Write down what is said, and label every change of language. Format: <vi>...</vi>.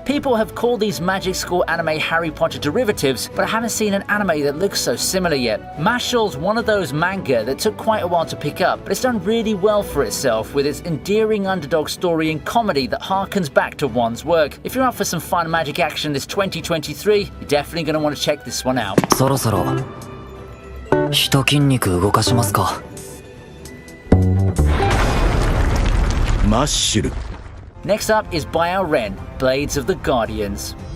<en>People have called these Magic School anime Harry Potter derivatives, but I haven't seen an anime that looks so similar yet. Mashle's one of those manga that took quite a while to pick up, but it's done really well for itself with its endearing underdog story and comedy that harkens back to one's work. If you're up for some fun magic action this 2023, you're definitely going to want to check this one out.</en> <ja>そろそろ一筋肉動かしますか。マッシュル。</ja> <en>Next up is Byaoren, Blades of the Guardians.</en>